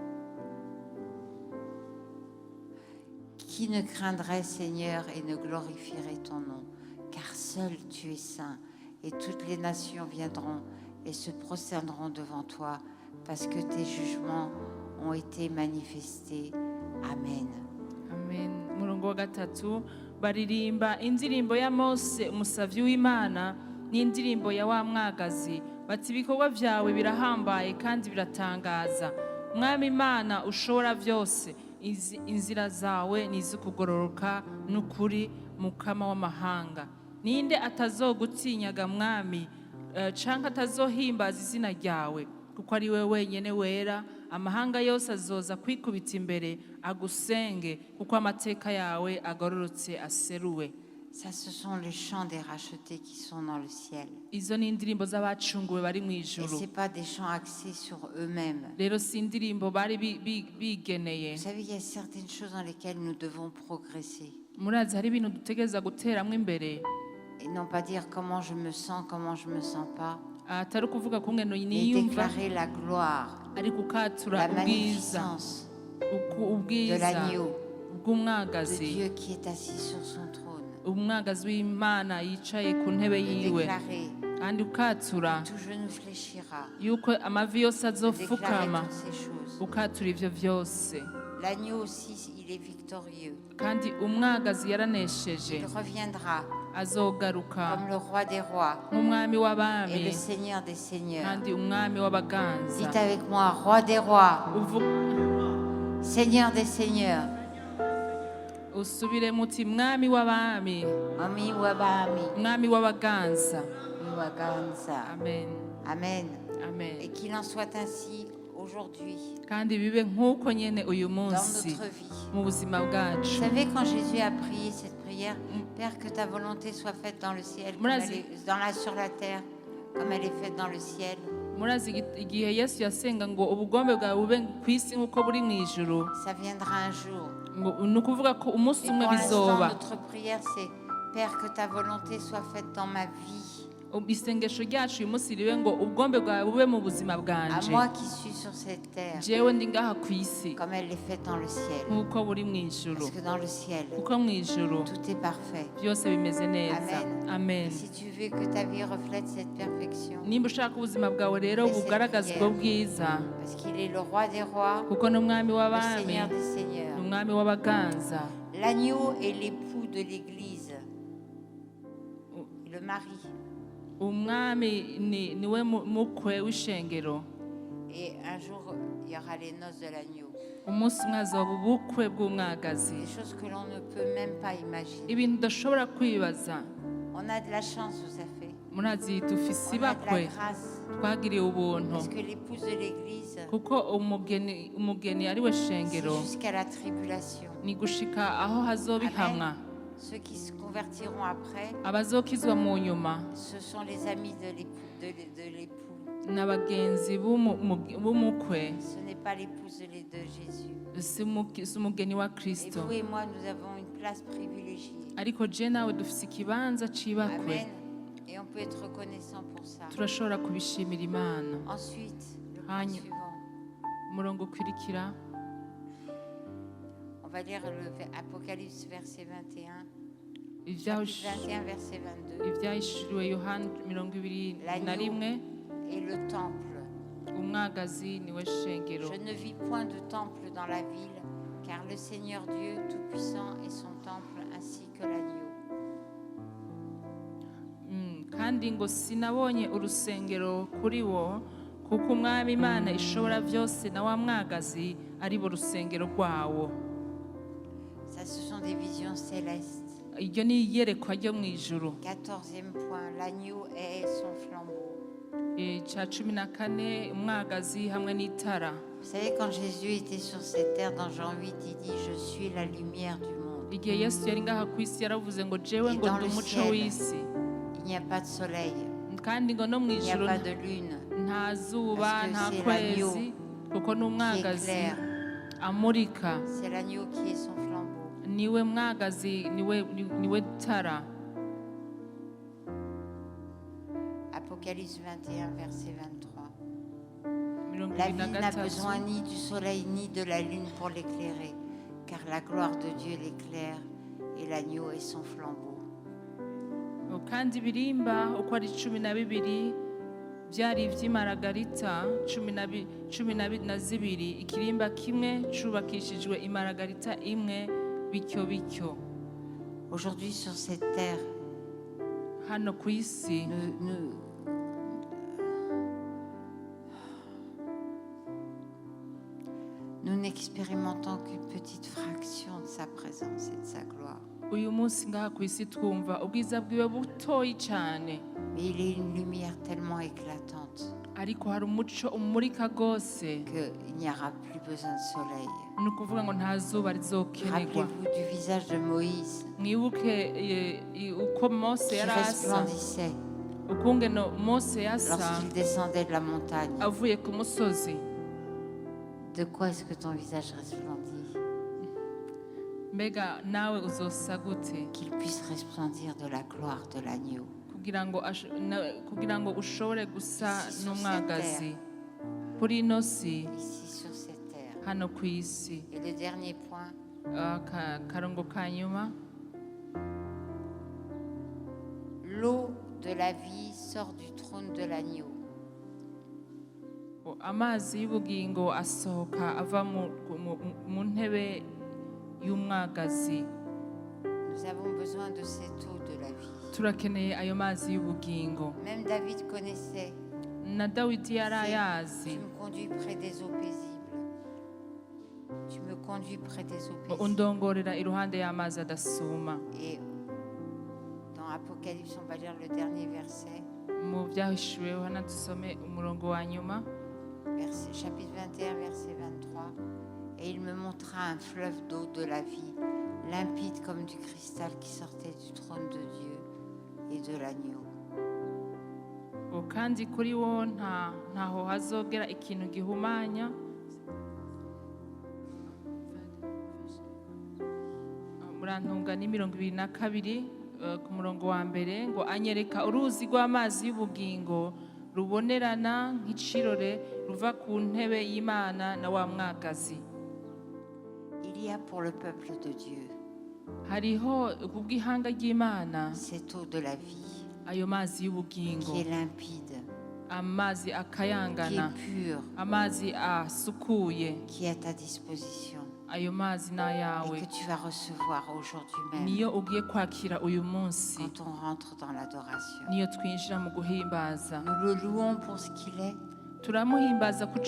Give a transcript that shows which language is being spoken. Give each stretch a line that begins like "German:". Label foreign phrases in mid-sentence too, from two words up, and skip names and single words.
French: Qui ne craindrait, Seigneur, et ne glorifierait ton nom? Car seul tu es saint, et toutes les nations viendront et se prosterneront devant toi, parce que tes jugements ont été manifestés. Amen. amen.
Rundi: Umurongo wa gatatu baririmba indirimbo ya Mose umusavyi w'Imana n'indirimbo ya wa mwagazi bati ibikorwa vyawe birahambaye kandi biratangaza. Mwami Imana ushobora vyose, inzira zawe nizikugororoka n'ukuri, Mukama w'amahanga. Ninde atazogutinyaga mwami, canke atazohimbaza izina ryawe? Kuko ari wewe wenyene wera, amahanga yose azoza kwikubita imbere agusenge, kuko amateka yawe agororotse aseruwe.
French: Ça, ce sont les chants des rachetés qui sont dans le ciel.
Rundi: Izo ni indirimbo z'abacunguwe bari
French: Et
Rundi: mw'ijuru.
French: ce n'est pas des chants axés sur eux-mêmes.
Rundi: Rero si indirimbo bari bigeneye.
French: Vous savez, il y a certaines choses dans lesquelles nous devons progresser.
Rundi: Murazi hari ibintu dutegereza guteramwo imbere.
French: Et non pas dire comment je me sens pas.
Rundi: Atari ukuvuga kungene
French: Mais
Rundi: niyumva,
French: déclarer la gloire,
Rundi: ariko ukatura
French: la
Rundi: ubwiza,
French: magnificence de
Rundi: ubwiza
French: l'agneau, de
Rundi: bw'umwagazi,
French: Dieu qui est assis sur son trône.
Rundi: umwagazi w'Imana yicaye ku ntebe
French: De
Rundi: yiwe,
French: déclarer
Rundi: kandi ukatura
French: tout genou fléchira.
Rundi: yuko amavi yose
French: De déclarer
Rundi: azofukama,
French: toutes ces choses.
Rundi: ukatura ivyo vyose.
French: L'agneau aussi, il est victorieux.
Rundi: Kandi umwagazi yaranesheje,
French: Il reviendra
Rundi: azogaruka
French: comme le roi des rois
Rundi: nk'umwami
French: et le
Rundi: w'abami,
French: Seigneur des seigneurs.
Rundi: kandi umwami w'abaganza.
French: Dites avec moi: Roi des rois, Seigneur des seigneurs,
Rundi: Usubire muti mwami w'abami, Ami wabami, mwami w'abaganza. Waganza. Amen. Amen. Amen.
French: Et qu'il en soit ainsi aujourd'hui
Rundi: Kandi bibe nk'uko nyene uyu
French: dans
Rundi: munsi
French: notre vie.
Rundi: mu buzima
French: Vous
Rundi: bwacu.
French: savez, quand Jésus a prié cette prière, Père, que ta volonté soit faite dans le ciel, comme
Rundi: Murazi.
French: elle est, sur la terre, comme elle est faite dans le ciel.
Rundi: Murazi igihe Yesu yasenga ngo ubugombe bwawe bube ku isi nk'uko buri mu ijuru,
French: Ça viendra un jour.
Rundi: ni ukuvuga ko umunsi
French: Et
Rundi: umwe
French: pour l'instant,
Rundi: bizoba.
French: notre prière, c'est: Père, que ta volonté soit faite dans ma vie,
Rundi: Isengesho ryacu uyu munsi ribe ngo ubugombe bwawe bube mu buzima
French: à
Rundi: bwanje,
French: moi qui suis sur cette terre,
Rundi: jewe ndi ngaha ku isi
French: comme elle est faite dans le ciel.
Rundi: nk'uko buri mu ijuru,
French: Parce que dans le ciel,
Rundi: kuko mu ijuru
French: tout est parfait.
Rundi: byose bimeze neza. Amen. Amen.
French: Si tu veux que ta vie reflète cette perfection,
Rundi: Nimba ushaka ubuzima bwawe rero bugaragaza ubwo bwiza,
French: parce qu'il est le roi des rois,
Rundi: kuko ni umwami
French: le
Rundi: w'abami,
French: Seigneur des
Rundi: ni
French: seigneurs.
Rundi: umwami w'abaganza.
French: L'agneau est l'époux de l'Église, le mari.
Rundi: Umwami niwe mukwe w'ishengero.
French: Et un jour, il y aura les noces de l'agneau.
Rundi: Umunsi umwe hazoba ubukwe bw'umwagazi,
French: Des choses que l'on ne peut même pas imaginer.
Rundi: ibintu udashobora kwibaza.
French: On a de la chance, vous savez.
Rundi: Murazi dufise
French: On a de la
Rundi: ibakwe
French: grâce.
Rundi: twagiriye ubuntu,
French: Parce que l'épouse de l'Église,
Rundi: kuko umugeni ari we
French: c'est
Rundi: shengero,
French: jusqu'à la tribulation.
Rundi: ni gushika aho hazoba ihamwa.
French: Ceux qui se convertiront après,
Rundi: Abazokizwa mu nyuma
French: ce sont les amis de l'époux.
Rundi: n'abagenzi b'umukwe,
French: Ce n'est pas l'épouse de Jésus.
Rundi: si umugeni wa
French: Et
Rundi: Kristo.
French: vous et moi, nous avons une place privilégiée.
Rundi: Ariko je nawe dufise ikibanza c'ibakwe, Amen.
French: Et on peut être reconnaissant pour ça.
Rundi: turashobora kubishimira Imana.
French: Ensuite, le point Agne. suivant.
Rundi: Umurongo ukurikira,
French: On va lire le Apocalypse verset 21.
Rundi: Ivyahish-
French: Chapitre 21 verset 22.
Rundi: ivyahishuriwe Yohana 21,
French: Et le temple.
Rundi: umwagazi niwe shengero.
French: Je ne vis point de temple dans la ville, car le Seigneur Dieu Tout-Puissant est son temple, ainsi que l'agneau.
Rundi: Kandi ngo sinabonye urusengero kuri wo, kuko umwami Imana ishobora byose na wa mwagazi ari bo rusengero rwawo.
French: Ça, ce sont des visions célestes.
Rundi: Iryo ni iyerekwa ryo mu ijuru.
French: 14e point, l'agneau est son flambeau.
Rundi: Ca 14, umwagazi hamwe n'itara.
French: Vous savez, quand Jésus était sur cette terre, dans Jean 8, il dit: Je suis la lumière du monde.
Rundi: Igihe Yesu yari ngaha ku isi yaravuze ngo jewe ngo ndi umuco w'isi,
French: Il n'y a pas de soleil,
Rundi: kandi ngo no mu
French: Il n'y a
Rundi: ijuru
French: pas de lune.
Rundi: nta zuba
French: Parce que
Rundi: nta
French: c'est
Rundi: kwezi kuko ni
French: Qui
Rundi: umwagazi
French: éclaire.
Rundi: amurika.
French: C'est l'agneau qui est son flambeau.
Rundi: Niwe mwagazi, niwe tara.
French: Apocalypse 21, verset 23.
Rundi: Mirongo
French: La
Rundi: ibiri
French: vie
Rundi: na
French: n'a
Rundi: gatatu.
French: besoin ni du soleil ni de la lune pour l'éclairer, car la gloire de Dieu l'éclaire et l'agneau est son flambeau.
Rundi: Kandi ibirimba uko ari 12 byari iby'imaragarita 12, ikirimba kimwe cubakishijwe imaragarita imwe bityo bityo.
French: Aujourd'hui sur cette terre,
Rundi: Hano ku isi
French: nous n'expérimentons qu'une petite fraction de sa présence et de sa gloire.
Rundi: uyu munsi ngaha ku isi twumva ubwiza bwiwe butoyi cyane,
French: Mais il est une lumière tellement éclatante
Rundi: ariko hari umuco umurika rwose,
French: qu'il n'y aura plus besoin de soleil.
Rundi: ni ukuvuga ngo nta zuba rizokenerwa.
French: Rappelez-vous du visage de Moïse
Rundi: Mwibuke uko Mose
French: qui
Rundi: yari asa,
French: resplendissait
Rundi: ukungene Mose yasa
French: lorsqu'il descendait de la montagne.
Rundi: avuye ku musozi.
French: De quoi est-ce que ton visage resplendit?
Rundi: Mbega nawe uzosa gute
French: Qu'il puisse resplendir de la gloire de l'agneau.
Rundi: kugira ngo ushobore gusa
French: Ici sur
Rundi: n'umwagazi kuri ino si,
French: Ici sur cette terre.
Rundi: hano ku isi.
French: Et le dernier point,
Rundi: Karongo ka nyuma,
French: l'eau de la vie sort du trône de l'agneau.
Rundi: amazi y'ubugingo asohoka ava mu ntebe y'umwagazi.
French: Nous avons besoin de cette eau de la vie.
Rundi: Turakeneye ayo mazi y'ubugingo.
French: Même David connaissait.
Rundi: Na Dawidi yari
French: Tu
Rundi: ayazi.
French: me conduis près des eaux paisibles. Tu me conduis près des eaux paisibles.
Rundi: Undongorera iruhande y'amazi adasuma.
French: Et dans Apocalypse, on va lire le dernier verset.
Rundi: Mu byahishuwe hano dusome umurongo wa nyuma,
French: Chapitre 21, verset 23. Et il me montra un fleuve d'eau de la vie, limpide comme du cristal qui sortait du trône de Dieu et de l'agneau.
Rundi: kandi kuri wo ntaho hazogera ikintu gihumanya. Murantunga ni 22 ku murongo wa mbere ngo anyereka uruzi rw'amazi y'ubugingo rubonerana nk'icirore ruva ku ntebe y'Imana na wa mwagazi.
French: Il y a pour le peuple de Dieu
Rundi: Hariho kubw'ihanga ry'Imana
French: cette eau de la vie
Rundi: ayo mazi y'ubugingo,
French: qui est limpide,
Rundi: amazi
French: qui est
Rundi: akayangana,
French: pure,
Rundi: amazi asukuye.
French: qui est à ta disposition
Rundi: Ayo mazi n'ayawe,
French: et que tu vas recevoir aujourd'hui même
Rundi: niyo ugiye kwakira uyu munsi,
French: quand on rentre dans l'adoration.
Rundi: niyo twinjira mu guhimbaza.
French: Nous le louons pour ce qu'il est,
Rundi: Turamuhimbaza ku